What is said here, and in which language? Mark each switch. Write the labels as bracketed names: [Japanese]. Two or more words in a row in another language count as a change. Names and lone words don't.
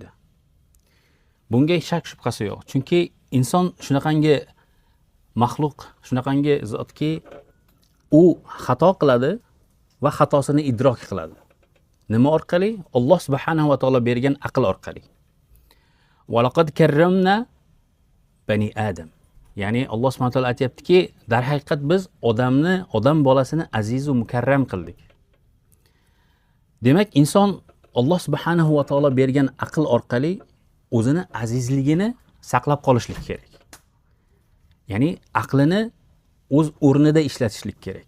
[Uzbek] Bunga shak shubhasi yo'q. Chunki inson shunaqangi maxluq, shunaqangi zotki, u xato qiladi va xatosini idrok qiladi. Nima orqali? Alloh [Arabic] سبحانه وتعالى [Uzbek] bergan aql orqali. [Arabic] ولقد كرمنا بني آدم. [Uzbek] Ya'ni Alloh [Arabic] سبحانه وتعالى [Uzbek] aytayaptiki, darhaqiqat biz odam bolasini aziz va mukarram qildik. Demak, inson Alloh [Arabic] سبحانه وتعالى [Uzbek] bergan aql orqali o'zini azizligini saqlab qolishlik kerak. Ya'ni aqlini o'z o'rnida ishlatishlik kerak.